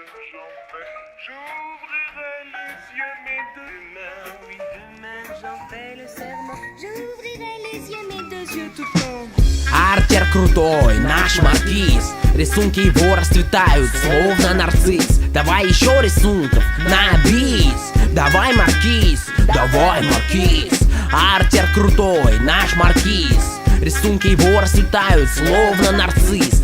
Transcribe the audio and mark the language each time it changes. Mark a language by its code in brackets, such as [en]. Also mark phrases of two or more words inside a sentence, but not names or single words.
[fr] J'ouvrirai les yeux, mais demain, oui, demain, j'en fais le serment. J'ouvrirai les yeux, mes deux yeux tout le temps. [ru] Артер крутой, наш маркиз. Рисунки его расцветают, словно нарцисс. Давай еще рисунков на бис. Давай маркиз, давай маркиз. Артер крутой, наш маркиз. Рисунки его расцветают, словно нарцисс.